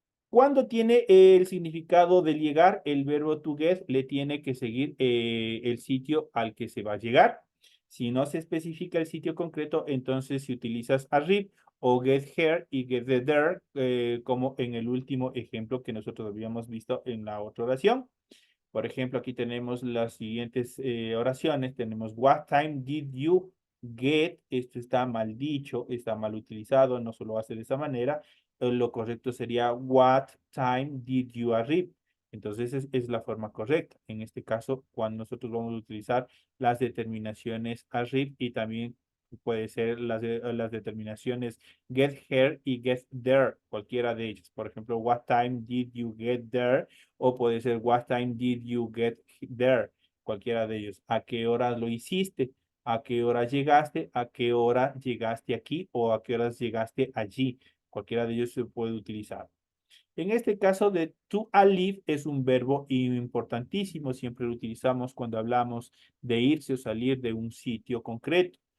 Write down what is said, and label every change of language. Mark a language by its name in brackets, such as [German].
[Spanish] Cuando tiene el significado de llegar, el verbo to get le tiene que seguir el sitio al que se va a llegar. Si no se especifica el sitio concreto, entonces si utilizas arrib o get here y get there, como en el último ejemplo que nosotros habíamos visto en la otra oración. Por ejemplo, aquí tenemos las siguientes oraciones. Tenemos, [English] what time did you get? [Spanish] Esto está mal dicho, está mal utilizado, no se lo hace de esa manera. Lo correcto sería, [English] what time did you arrive? [Spanish] Entonces, es la forma correcta. En este caso, cuando nosotros vamos a utilizar las determinaciones arrive y también puede ser las determinaciones get here y get there, cualquiera de ellas. Por ejemplo, [English] what time did you get there? [Spanish] O puede ser [English] what time did you get there, [Spanish] cualquiera de ellos. ¿A qué hora lo hiciste? ¿A qué hora llegaste? ¿A qué hora llegaste aquí? ¿O a qué horas llegaste allí? Cualquiera de ellos se puede utilizar. En este caso de to leave es un verbo importantísimo, siempre lo utilizamos cuando hablamos de irse o salir de un sitio concreto.